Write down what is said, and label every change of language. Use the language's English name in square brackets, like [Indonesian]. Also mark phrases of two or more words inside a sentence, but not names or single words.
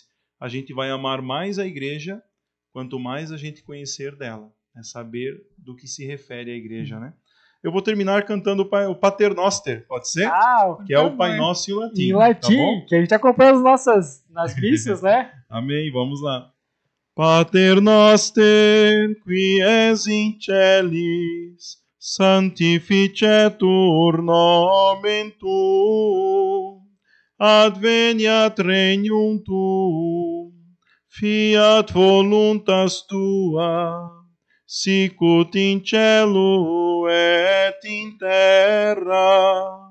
[Portuguese] A gente vai amar mais a igreja quanto mais a gente conhecer dela, né? Saber do que se refere à igreja, né? Eu vou terminar cantando o Pater Noster, pode ser? Que é o Pai Nosso em latim. Em latim, tá, que a gente acompanha nas missas, né? Amém, vamos lá. [Latin] Pater Noster, qui es in celis, sanctificetur nomen tuum, adveniat regnum tuum, fiat voluntas tua, sicut in cielo et in terra.